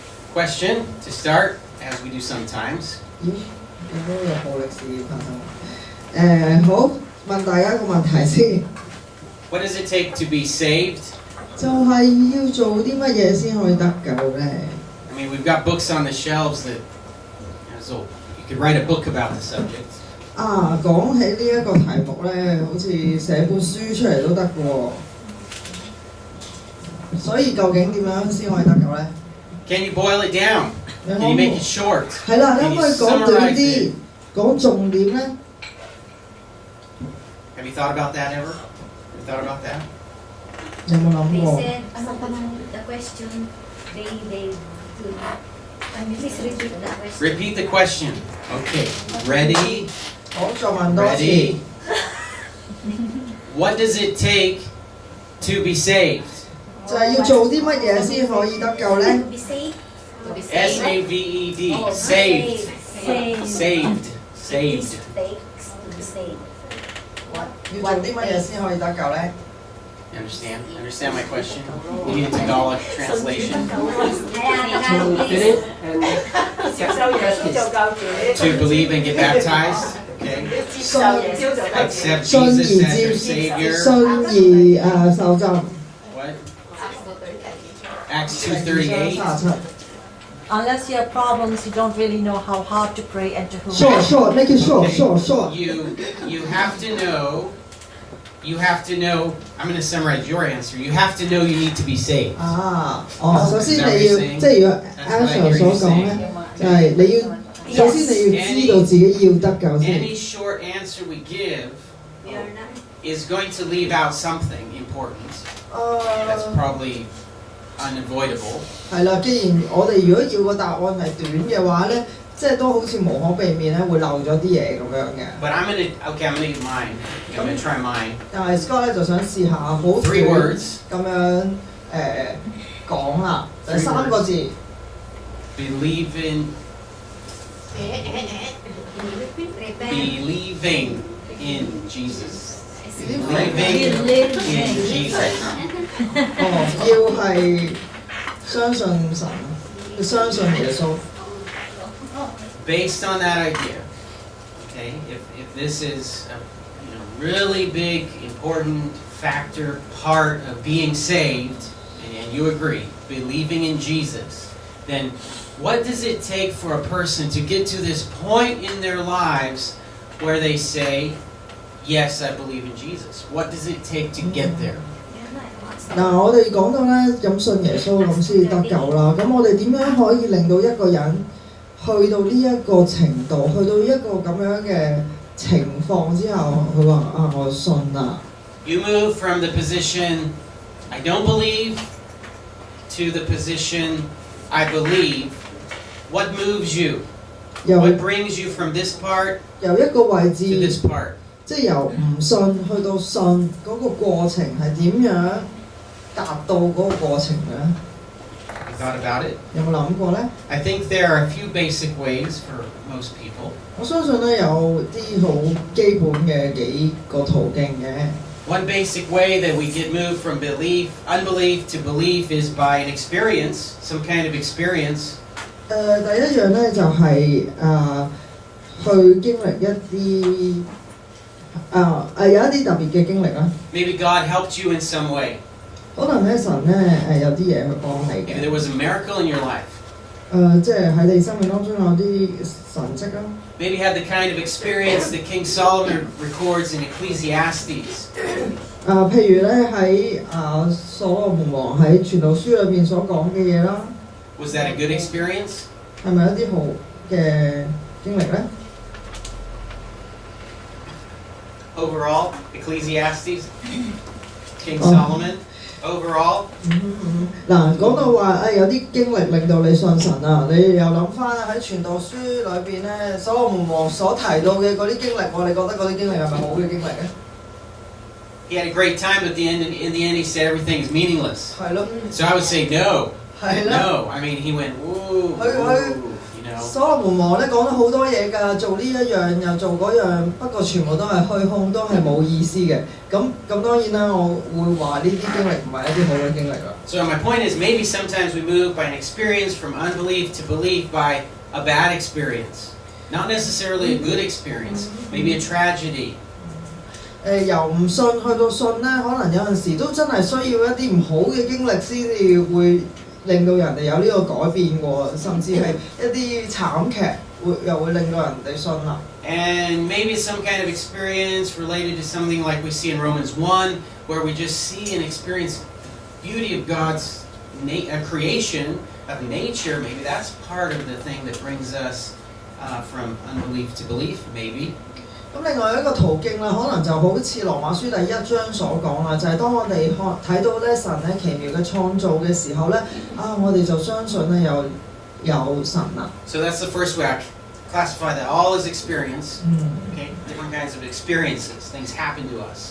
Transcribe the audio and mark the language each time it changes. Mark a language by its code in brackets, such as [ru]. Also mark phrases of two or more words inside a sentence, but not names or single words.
[en] question to start, as we do sometimes. [yue] 咦，應該有暴力事件發生。好，問大家一個問題先， [en] What does it take to be saved? [yue] 就係要做啲乜嘢先可以得救咧？ [en] I mean, we've got books on the shelves that, so you could write a book about the subject. [yue] 講起呢一個題目咧，好似寫本書出嚟都得嘅喎。所以究竟點樣先可以得救咧？ [en] Can you boil it down? Can you make it short? [yue] 係啦，你可 [en] Can 唔 you [yue] 可以講短 [en] summarize [yue] 啲 [en] it?， [yue] 講重點咧？ [en] Have you thought about that ever? Have you thought about that? [yue] 有冇諗過？ [en] They said, the question, they please repeat the question. Repeat the question. Okay. Ready? [yue] 好，再問多次。 [en] Ready? What does it take to be saved? [yue] 就係要做啲乜嘢先可以得救咧？ [en] To be saved. To be S-A-V-E-D. Oh, Saved. Saved. Saved. Saved. Takes to be saved. [yue] 要做啲乜嘢先可以得救咧？ [en] You understand? Understand my question? You need a Tagalog translation. To believe and get baptized. Okay. Accept [yue] 信而 [en] Jesus as your [yue] 接， [en] Savior. [yue] 信而受浸。 [en] What? Acts 2:38. 37。 Unless you have problems, you don't really know how hard to pray and to whom. Short, make it short. You have to know. You have to know. I'm going to summarize your answer. You have to know you need to be saved. [yue] 首先你要，即係如果 Answer 所講咧，就係你要，首先你要知道自己要得救先。 [en] Any short answer we give is going to leave out something important. That's probably unavoidable. [yue] 係啦，既然我哋如果要個答案係短嘅話咧，即係都好似無可避免咧，會漏咗啲嘢咁樣嘅。 [en] But I'm going to use mine. I'm going to try mine. [yue] 但係 Scott 咧就想試下好短 [en] 3 words. [yue] 咁樣講啦，就係3個字。 [en] Believing in Jesus. Believing in Jesus. [yue] 要係相信神，相信耶穌。 [en] Based on that idea, okay, if this is a really big, important factor, part of being saved, and you agree, believing in Jesus, then what does it take for a person to get to this point in their lives where they say, yes, I believe in Jesus? What does it take to get there? [yue] 嗱，我哋講到咧咁信耶穌咁先得救啦。咁我哋點樣可以令到一個人去到呢一個程度，去到一個咁樣嘅情況之後，佢話我信啦。 [en] You move from the position, I don't believe, to the position, I believe. What moves you? What brings you from this part [yue] 由一個位 [en] to [yue] 置， [en] this part? [yue] 即係由唔信去到信嗰個過程係點樣達到嗰個過程咧？ [en] You thought about it? [yue] 有冇諗過咧？ [en] I think there are a few basic ways for most people. [yue] 我相信咧有啲好基本嘅幾個途徑嘅。 [en] One basic way that we get moved from unbelief to belief is by an experience, some kind of experience. [yue] 第一樣咧就係去經歷一啲有一啲特別嘅經歷啦。 [en] Maybe God helped you in some way. [yue] 可能咧神咧有啲嘢去幫你 [en] Maybe [yue] 嘅。 [en] there was a miracle in your life. [yue] 即係喺你生命當中有啲神蹟啦。 [en] Maybe you had the kind of experience that King Solomon records in Ecclesiastes. [yue] 譬如咧喺所羅門王喺傳道書裏邊所講嘅嘢啦， [en] Was that a good experience? [yue] 係咪一啲好嘅經歷咧？ [en] Overall, Ecclesiastes, King Solomon, overall. [yue] 嗱，講到話有啲經歷令到你信神啊，你又諗翻喺傳道書裏邊咧，所羅門王所提到嘅嗰啲經歷，我哋覺得嗰啲經歷係咪好嘅經歷咧？ [en] He had a great time, but in the end he said everything is meaningless. [yue] 係咯， [en] So I would say no. [yue] 係啦。 [en] No. I mean, he went, ooh, Hey, hey. you know. [yue] 所羅門王咧講咗好多嘢㗎，做呢一樣又做嗰樣，不過全部都係虛空，都係冇意思嘅。咁當然啦，我會話呢啲經歷唔係一啲好嘅經歷啦。 [en] So my point is, maybe sometimes we move by an experience from unbelief to belief by a bad experience. Not necessarily a good experience, maybe a tragedy. [yue] 由唔信去到信咧，可能有陣時都真係需要一啲唔好嘅經歷先至會令到人哋有呢個改變喎，甚至係一啲慘劇又會令到人哋信啦。 [en] And maybe some kind of experience related to something like we see in Romans 1, where we just see and experience the beauty of God's creation, of nature. Maybe that's part of the thing that brings us from unbelief to belief, maybe. [yue] 咁另外一個途徑啦，可能就好似羅馬書第1章所講啦，就係當我哋睇到咧神咧奇妙嘅創造嘅時候咧，我哋就相信咧有神啦。 [en] So that's the first way I classify that all is experience. Okay, different kinds of experiences, things happen to us.